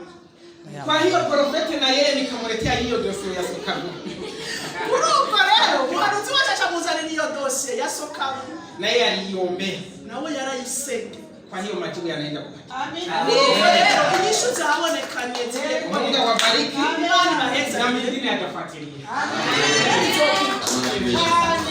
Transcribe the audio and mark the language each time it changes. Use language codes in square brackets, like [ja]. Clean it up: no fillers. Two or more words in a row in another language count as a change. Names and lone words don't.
[sw] Kwa hiyo profeti na yeye nikamletea hiyo dossier ya sokabu. [rn] Kuruko rero umuhanuzi wacu acamuzanira iyo dossier ya sokabu, [sw] na yeye aliombea, [rn] nawe yarayisenge. [sw] Kwa hiyo majibu yanaenda kupata. Amina. [rn] Rero inyishu zahabonekanye zile. [sw] Mungu awabariki. Amina. Na mwingine atafuatilia. Amen.